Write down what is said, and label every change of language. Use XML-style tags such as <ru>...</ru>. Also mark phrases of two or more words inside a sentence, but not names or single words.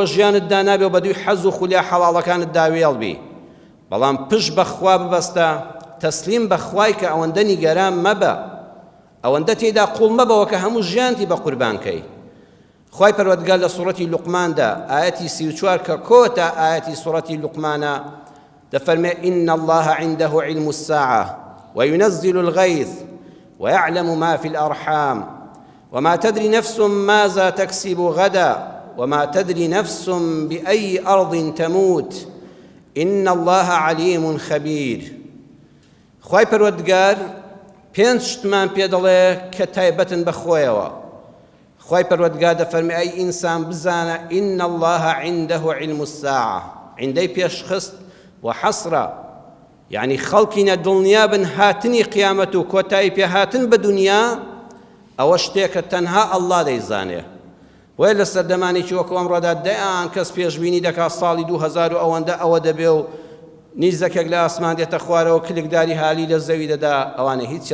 <ckb>ژیانت دانابێ و بەدووی حەز و خولیا حەڵاڵەکانت داوێڵبی بەڵام پشت بەخوا ببەستە تەسلیم بەخوای کە ئەوەندە نیگەران مەبە ئەوەندە تێیدا قوڵ مەبەوە کە هەموو ژیانتی بە قوربانکەی خوای پەروەردگار لە سوڕەتی لوقماندا ئایەتی 34 کە کۆتە ئایەتی سوڕەتی لوقمانە دەفەرمێ</ckb> <ar>إن الله عنده علم الساعة وينزل الغيث ويعلم ما في الأرحام وما تدري نفس ماذا تكسب غدا وما تدري نفس بأي أرض تموت إن الله عليم خبير</ar> <ckb>خوای پەروەردگار پێنج شتمان پێ دەڵێ کە تایبەتن بەخۆیەوە خوای پەروەردگار دەفەرمێ ئەی ئینسان بزانە</ckb> <ar>إن الله عنده علم الساعة</ar> <ckb>عندەی پێشخست وحەسرە یعنی خەڵکینە دڵنیا بن هاتنی قیامەت و کۆتایی پێهاتن بە دنیا ئەوە شتێکە تەنها ئەڵڵا دەیزانێ وێ لە سەردەمانێکی وەکو ئەمڕۆدا دەیان کەس پێشبینی دەکات ساڵی 2000 و ئەوەندە ئەوە دەبێ و نیزەکێک لە ئاسمان دێتە خوارەوە کلکداری حالی لە زەوی دەدا ئەوانە هیچی</ckb>